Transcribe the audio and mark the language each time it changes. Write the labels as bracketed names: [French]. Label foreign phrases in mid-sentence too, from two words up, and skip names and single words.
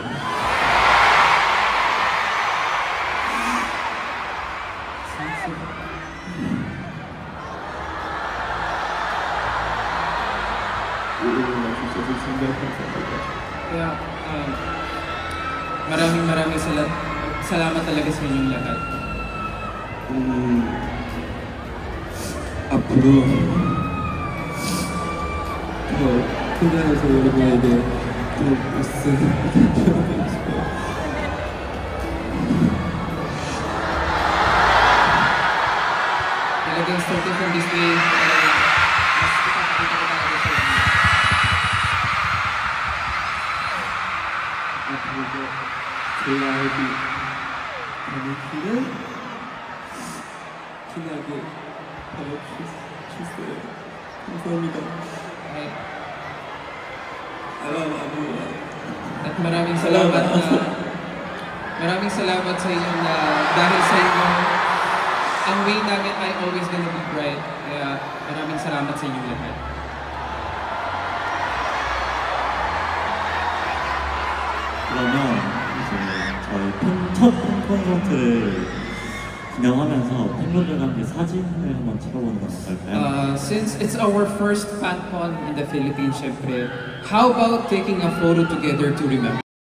[Filipino] Kaya maraming salamat talaga sa inyong lahat. [Korean] 앞으로 더 큰자리에서 여러분에게 더 웃음 보여드리고 싶어요. [English] Talagang starting from this day, [Filipino] mas ipapakita ko talaga sa inyo. [Korean] 앞으로도 제 아이디 많은 길을 빛나게 하여주세요. 감사합니다. [English] I love everyone. [Filipino] At maraming salamat sa inyo na dahil sa inyo, ang way namin ay [English] always gonna be bright. [Filipino] Kaya maraming salamat sa inyong lahat. [Korean] 그러면 이제 저희 첫 콘서트를 진행하면서 팬분들과 함께 사진을 한번 찍어보는 건 어떨까요? [English] Since it's our first FanCon in the Philippines, syempre, how about taking a photo together to remember?